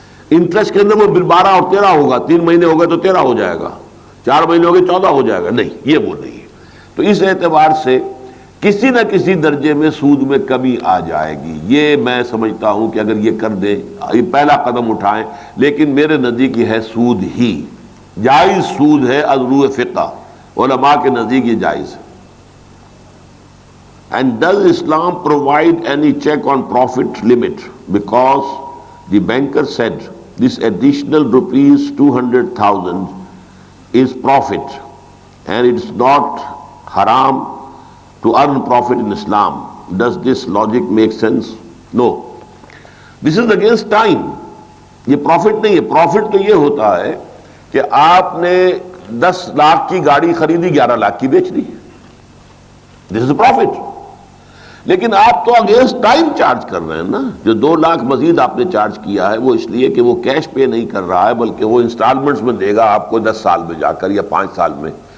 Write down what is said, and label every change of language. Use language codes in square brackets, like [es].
[ur] Interest کے اندر وہ 12 اور 13 ہوگا، 3 مہینے ہو گئے تو 13 ہو جائے گا، 4 مہینے ہو گئے 14 ہو جائے گا، نہیں، یہ وہ نہیں ہے۔ تو اس اعتبار سے کسی نہ کسی درجے میں سود میں کمی آ جائے گی۔ یہ میں سمجھتا ہوں کہ اگر یہ کر دیں، یہ پہلا قدم اٹھائیں، لیکن میرے نزدیک یہ ہے سود ہی جائز سود ہے، از روح فقہ علماء کے نزدیک یہ جائز ہے۔ [en] And does Islam provide any check on profit limit? Because the banker said this additional rupees 200,000 is profit and it's not haram to earn profit in Islam. Does this logic make sense? No. This is against time. [ur] یہ profit نہیں ہے۔ Profit تو یہ ہوتا ہے کہ آپ نے 10 لاکھ کی گاڑی خریدی، 11 لاکھ کی بیچ دی، [en] This is profit. [ur] لیکن آپ تو اگینسٹ ٹائم چارج کر رہے ہیں نا۔ جو 2 لاکھ مزید آپ نے چارج کیا ہے وہ اس لیے کہ وہ کیش پے نہیں کر رہا ہے، بلکہ وہ انسٹالمنٹس میں دے گا آپ کو 10 سال میں جا کر یا 5 سال میں۔